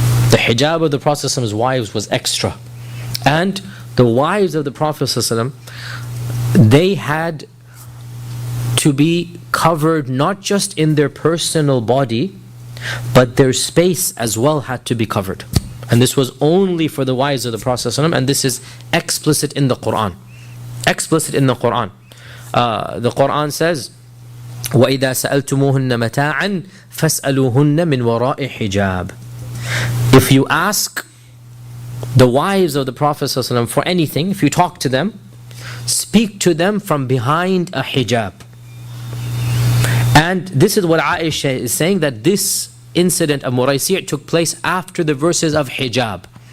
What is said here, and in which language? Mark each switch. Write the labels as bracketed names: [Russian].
[English] The hijab of the Prophet's wives was extra. And the wives of the Prophet, they had to be covered not just in their personal body, but their space as well had to be covered. And this was only for the wives of the Prophet, and this is explicit in the Quran. Explicit in the Quran. The Quran says, [Arabic] وَإِذَا سَأَلْتُمُوهُنَّ مَتَاعًا فَاسْأَلُوهُنَّ مِنْ وَرَاءِ حِجَابٍ. [English] If you ask the wives of the Prophet for anything, if you talk to them, speak to them from behind a hijab. And this is what Aisha is saying, that this incident of Muraisi' took place after the verses of hijab.